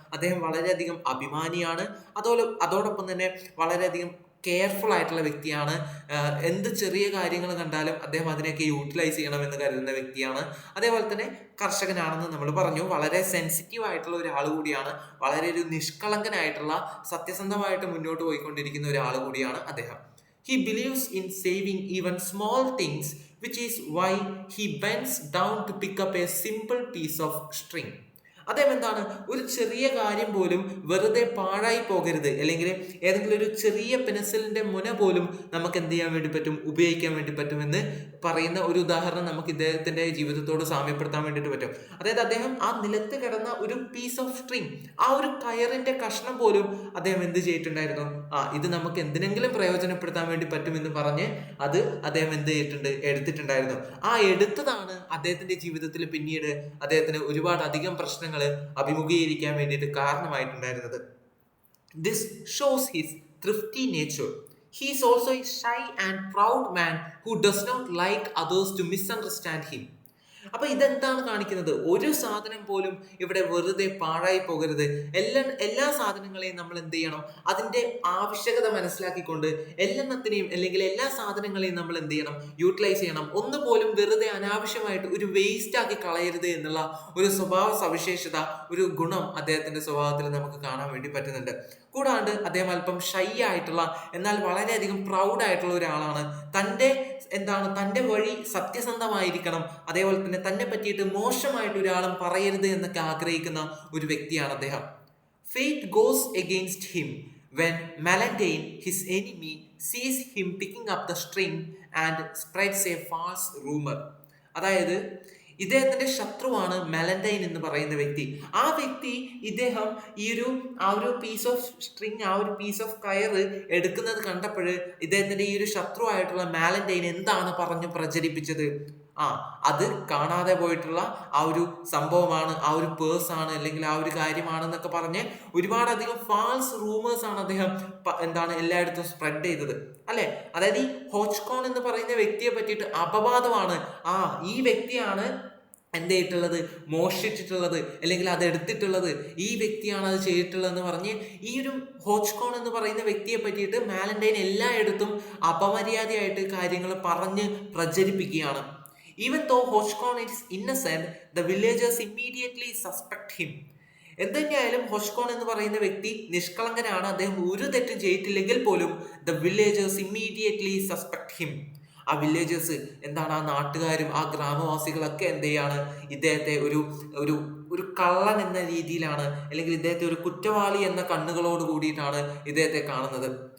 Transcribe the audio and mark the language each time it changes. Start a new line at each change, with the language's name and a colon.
Malayalam: അദ്ദേഹം വളരെയധികം അഭിമാനിയാണ്. അതോടൊപ്പം തന്നെ വളരെയധികം കെയർഫുൾ ആയിട്ടുള്ള വ്യക്തിയാണ്. എന്ത് ചെറിയ കാര്യങ്ങൾ കണ്ടാലും അദ്ദേഹം അതിനെയൊക്കെ യൂട്ടിലൈസ് ചെയ്യണമെന്ന് കരുതുന്ന വ്യക്തിയാണ്. അതേപോലെ തന്നെ കർഷകനാണെന്ന് നമ്മൾ പറഞ്ഞു. വളരെ സെൻസിറ്റീവ് ആയിട്ടുള്ള ഒരാൾ കൂടിയാണ്. വളരെ ഒരു നിഷ്കളങ്കനായിട്ടുള്ള, സത്യസന്ധമായിട്ട് മുന്നോട്ട് പോയിക്കൊണ്ടിരിക്കുന്ന ഒരാൾ കൂടിയാണ് അദ്ദേഹം.
English: He believes in saving even small things, which is why he bends down to pick up a simple piece of string.
Malayalam: അദ്ദേഹം എന്താണ്, ഒരു ചെറിയ കാര്യം പോലും വെറുതെ പാഴായി പോകരുത്, അല്ലെങ്കിൽ ഏതെങ്കിലും ഒരു ചെറിയ പെൻസിലിന്റെ മുന പോലും നമുക്ക് എന്ത് ചെയ്യാൻ വേണ്ടി പറ്റും, ഉപയോഗിക്കാൻ വേണ്ടി പറ്റുമെന്ന് പറയുന്ന ഒരു ഉദാഹരണം നമുക്ക് ഇദ്ദേഹത്തിന്റെ ജീവിതത്തോട് സാമ്യപ്പെടുത്താൻ വേണ്ടിയിട്ട് പറ്റും. അതായത് അദ്ദേഹം ആ നിലത്ത് കിടന്ന ഒരു
English: piece of string,
Malayalam: ആ ഒരു കയറിന്റെ കഷ്ണം പോലും അദ്ദേഹം എന്ത് ചെയ്തിട്ടുണ്ടായിരുന്നു, ഇത് നമുക്ക് എന്തിനെങ്കിലും പ്രയോജനപ്പെടുത്താൻ വേണ്ടി പറ്റുമെന്ന് പറഞ്ഞ് അത് അദ്ദേഹം എന്ത് ചെയ്തിട്ടുണ്ട്, എടുത്തിട്ടുണ്ടായിരുന്നു. ആ എടുത്തതാണ് അദ്ദേഹത്തിന്റെ ജീവിതത്തിൽ പിന്നീട് അദ്ദേഹത്തിന് ഒരുപാട് അധികം പ്രശ്നങ്ങൾ അഭിമുഖീകരിക്കാൻ വേണ്ടിയിട്ട് കാരണമായിട്ടുണ്ടായിരുന്നത്.
English: This shows his thrifty nature. He is also a shy and proud man who does not like others to misunderstand him.
Malayalam: അപ്പൊ ഇതെന്താണ് കാണിക്കുന്നത്? ഒരു സാധനം പോലും ഇവിടെ വെറുതെ പാഴായി പോകരുത്. എല്ലാ സാധനങ്ങളെയും നമ്മൾ എന്ത് ചെയ്യണം, അതിന്റെ ആവശ്യകത മനസ്സിലാക്കിക്കൊണ്ട് എല്ലാത്തിനെയും അല്ലെങ്കിൽ എല്ലാ സാധനങ്ങളെയും നമ്മൾ എന്ത് ചെയ്യണം, യൂട്ടിലൈസ് ചെയ്യണം. ഒന്നുപോലും വെറുതെ അനാവശ്യമായിട്ട് ഒരു വേസ്റ്റ് ആക്കി കളയരുത് എന്നുള്ള ഒരു സ്വഭാവ സവിശേഷത, ഒരു ഗുണം അദ്ദേഹത്തിന്റെ സ്വഭാവത്തിൽ നമുക്ക് കാണാൻ വേണ്ടി പറ്റുന്നുണ്ട്. കൂടാണ്ട് അദ്ദേഹം അല്പം ഷൈ ആയിട്ടുള്ള എന്നാൽ വളരെയധികം പ്രൗഡ് ആയിട്ടുള്ള ഒരാളാണ്. തൻ്റെ വഴി സത്യസന്ധമായിരിക്കണം, അതേപോലെ തന്നെ തന്നെ പറ്റിയിട്ട് മോശമായിട്ട് ഒരാളും പറയരുത് എന്നൊക്കെ ആഗ്രഹിക്കുന്ന ഒരു വ്യക്തിയാണ് അദ്ദേഹം.
English: Fate goes against him when Malantine, his enemy, sees him picking up the string and spreads a false rumor.
Malayalam: അതായത് ഇദ്ദേഹത്തിന്റെ ശത്രുവാണ് മെലന്റൈൻ എന്ന് പറയുന്ന വ്യക്തി. ആ വ്യക്തി ഇദ്ദേഹം ആ ഒരു
English: piece of string,
Malayalam: ആ ഒരു പീസ് ഓഫ് കയർ എടുക്കുന്നത് കണ്ടപ്പോൾ ഇദ്ദേഹത്തിന്റെ ഈ ഒരു ശത്രുവായിട്ടുള്ള മാലന്റൈൻ എന്താണ് പറഞ്ഞു പ്രചരിപ്പിച്ചത്? അത് കാണാതെ പോയിട്ടുള്ള ആ ഒരു സംഭവമാണ്, ആ ഒരു പേഴ്സാണ്, അല്ലെങ്കിൽ ആ ഒരു കാര്യമാണെന്നൊക്കെ പറഞ്ഞ് ഒരുപാടധികം
English: false rumours
Malayalam: ആണ് അദ്ദേഹം എല്ലായിടത്തും സ്പ്രെഡ് ചെയ്തത്, അല്ലെ? അതായത് ഈ ഹോച്ച്കോൺ എന്ന് പറയുന്ന വ്യക്തിയെ പറ്റിയിട്ട് അപവാദമാണ്. ഈ വ്യക്തിയാണ് എന്ത് ചെയ്തിട്ടുള്ളത്, മോഷ്ടിച്ചിട്ടുള്ളത്, അല്ലെങ്കിൽ അത് എടുത്തിട്ടുള്ളത്, ഈ വ്യക്തിയാണ് അത് ചെയ്തിട്ടുള്ളതെന്ന് പറഞ്ഞ് ഈ ഒരു ഹോച്ച്കോൺ എന്ന് പറയുന്ന വ്യക്തിയെ പറ്റിയിട്ട് മാലന്റൈൻ എല്ലായിടത്തും അപമര്യാദയായിട്ട് കാര്യങ്ങൾ പറഞ്ഞ് പ്രചരിപ്പിക്കുകയാണ്.
English: Even though Hodgson is innocent, the villagers immediately suspect him.
Malayalam: എന്തുതന്നെയായാലും ഹോഷ്കോൺ എന്ന് പറയുന്ന വ്യക്തി നിഷ്കളങ്കനാണ്. അദ്ദേഹം ഒരു തെറ്റും ചെയ്തിട്ടില്ലെങ്കിൽ പോലും
English: The villagers immediately suspect him.
Malayalam: ആ വില്ലേജേഴ്സ് എന്താണ്, ആ നാട്ടുകാരും ആ ഗ്രാമവാസികളൊക്കെ എന്ത് ചെയ്യാണ്, ഇദ്ദേഹത്തെ ഒരു ഒരു ഒരു കള്ളൻ എന്ന രീതിയിലാണ്, അല്ലെങ്കിൽ ഇദ്ദേഹത്തെ ഒരു കുറ്റവാളി എന്ന കണ്ണുകളോട് കൂടിയിട്ടാണ് ഇദ്ദേഹത്തെ കാണുന്നത്.